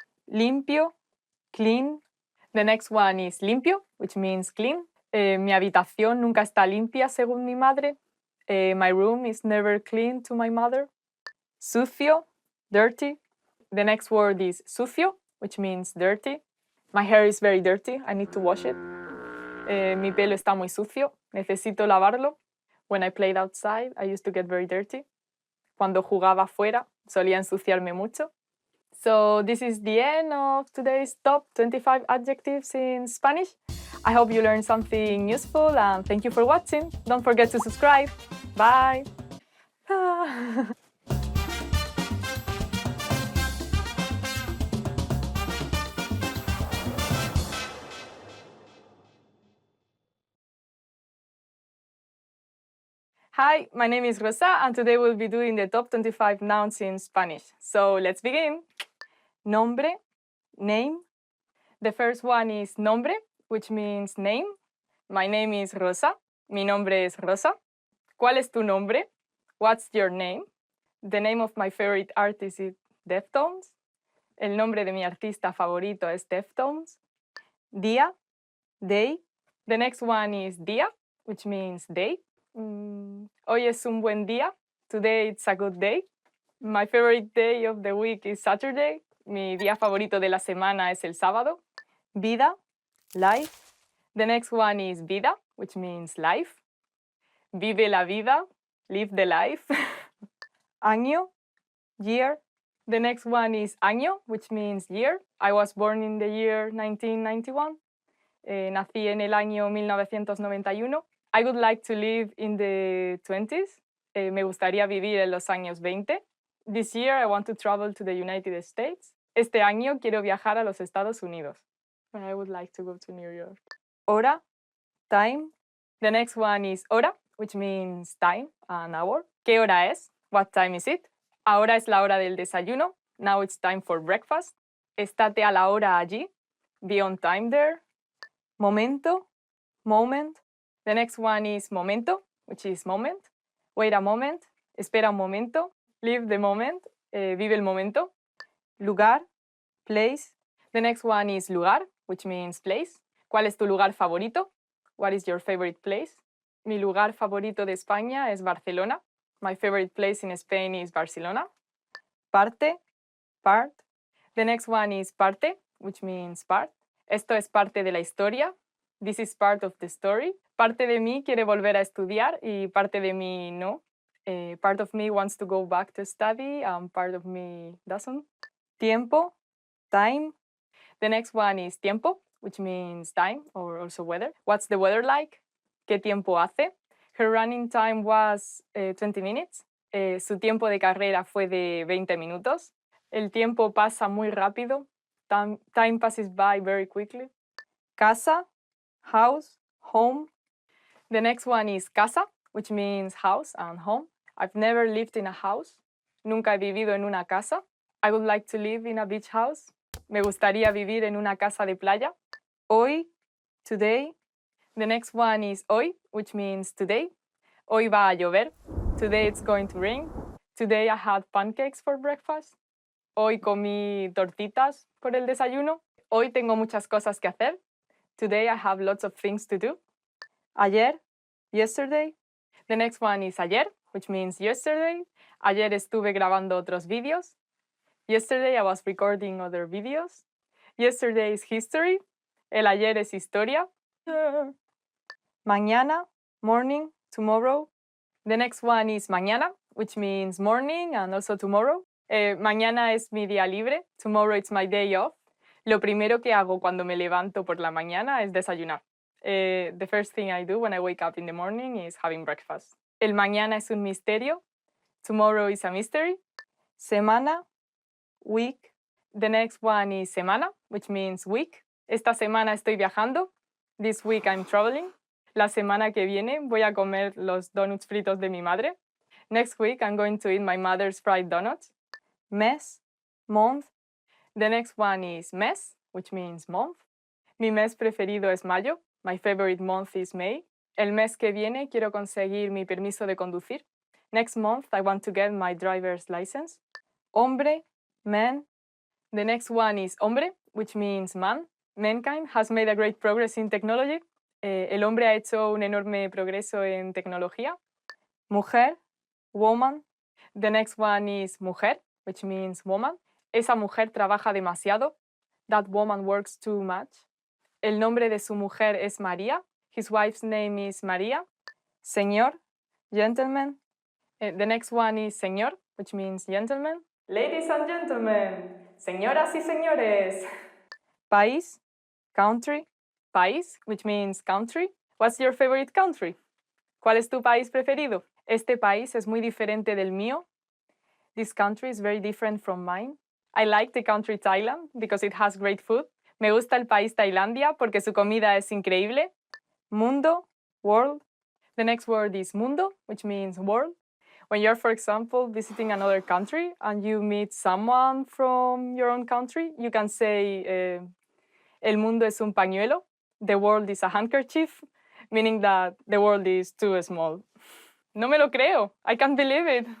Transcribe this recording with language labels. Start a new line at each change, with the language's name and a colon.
Spanish: Limpio, clean.
English: The next one is limpio, which means clean.
Spanish: Mi habitación nunca está limpia según mi madre.
English: My room is never clean to my mother. Sucio, dirty. The next word is sucio, which means dirty. My hair is very dirty. I need to wash it.
Spanish: Mi pelo está muy sucio. Necesito lavarlo.
English: When I played outside, I used to get very dirty.
Spanish: Cuando jugaba afuera, solía ensuciarme mucho.
English: So this is the end of today's top 25 adjectives in Spanish. I hope you learned something useful and thank you for watching. Don't forget to subscribe. Bye. Hi, my name is Rosa, and today we'll be doing the top 25 nouns in Spanish. So let's begin. Nombre, name. The first one is nombre, which means name. My name is Rosa.
Spanish: Mi nombre es Rosa. ¿Cuál es tu nombre?
English: What's your name? The name of my favorite artist is Deftones.
Spanish: El nombre de mi artista favorito es Deftones. Día, day.
English: The next one is día, which means day.
Spanish: Hoy es un buen día.
English: Today it's a good day. My favorite day of the week is Saturday.
Spanish: Mi día favorito de la semana es el sábado. Vida, life.
English: The next one is vida, which means life.
Spanish: Vive la vida,
English: live the life. Año, year. The next one is año, which means year. I was born in the year 1991.
Spanish: Nací en el año 1991.
English: I would like to live in the 20s.
Spanish: Me gustaría vivir en los años 20.
English: This year I want to travel to the United States.
Spanish: Este año quiero viajar a los Estados Unidos.
English: And I would like to go to New York. Hora, time. The next one is hora, which means time, an hour.
Spanish: ¿Qué hora es?
English: What time is it?
Spanish: Ahora es la hora del desayuno.
English: Now it's time for breakfast.
Spanish: Estate a la hora allí.
English: Be on time there. Momento, moment. The next one is momento, which is moment. Wait a moment.
Spanish: Espera un momento.
English: Live the moment.
Spanish: Vive el momento. Lugar, place.
English: The next one is lugar, which means place.
Spanish: ¿Cuál es tu lugar favorito?
English: What is your favorite place?
Spanish: Mi lugar favorito de España es Barcelona.
English: My favorite place in Spain is Barcelona. Parte, part. The next one is parte, which means part.
Spanish: Esto es parte de la historia.
English: This is part of the story.
Spanish: Parte de mí quiere volver a estudiar y parte de mí no.
English: Part of me wants to go back to study and part of me doesn't. Tiempo, time. The next one is tiempo, which means time or also weather. What's the weather like?
Spanish: ¿Qué tiempo hace?
English: Her running time was 20 minutes.
Spanish: Su tiempo de carrera fue de 20 minutos. El tiempo pasa muy rápido.
English: Time passes by very quickly. Casa, house, home. The next one is casa, which means house and home. I've never lived in a house.
Spanish: Nunca he vivido en una casa.
English: I would like to live in a beach house.
Spanish: Me gustaría vivir en una casa de playa. Hoy, today.
English: The next one is hoy, which means today.
Spanish: Hoy va a llover.
English: Today it's going to rain. Today I had pancakes for breakfast.
Spanish: Hoy comí tortitas por el desayuno. Hoy tengo muchas cosas que hacer.
English: Today I have lots of things to do. Ayer, yesterday. The next one is ayer, which means yesterday.
Spanish: Ayer estuve grabando otros vídeos.
English: Yesterday I was recording other videos. Yesterday is history.
Spanish: El ayer es historia. Mañana, morning, tomorrow.
English: The next one is mañana, which means morning and also tomorrow.
Spanish: Mañana es mi día libre.
English: Tomorrow it's my day off.
Spanish: Lo primero que hago cuando me levanto por la mañana es desayunar.
English: The first thing I do when I wake up in the morning is having breakfast.
Spanish: El mañana es un misterio.
English: Tomorrow is a mystery. Semana, week. The next one is semana, which means week.
Spanish: Esta semana estoy viajando.
English: This week I'm traveling.
Spanish: La semana que viene voy a comer los donuts fritos de mi madre.
English: Next week I'm going to eat my mother's fried donuts. Mes, month. The next one is mes, which means month.
Spanish: Mi mes preferido es mayo.
English: My favorite month is May.
Spanish: El mes que viene quiero conseguir mi permiso de conducir.
English: Next month I want to get my driver's license. Hombre, man. The next one is hombre, which means man. Mankind has made a great progress in technology.
Spanish: El hombre ha hecho un enorme progreso en tecnología. Mujer, woman.
English: The next one is mujer, which means woman.
Spanish: Esa mujer trabaja demasiado.
English: That woman works too much.
Spanish: El nombre de su mujer es María.
English: His wife's name is María. Señor, gentleman. The next one is señor, which means gentleman. Ladies and gentlemen,
Spanish: señoras y señores.
English: País, country. País, which means country. What's your favorite country?
Spanish: ¿Cuál es tu país preferido? Este país es muy diferente del mío.
English: This country is very different from mine. I like the country Thailand because it has great food.
Spanish: Me gusta el país Tailandia porque su comida es increíble. Mundo, world.
English: The next word is mundo, which means world. When you're, for example, visiting another country and you meet someone from your own country, you can say,
Spanish: el mundo es un pañuelo.
English: The world is a handkerchief, meaning that the world is too small.
Spanish: No me lo creo.
English: I can't believe it.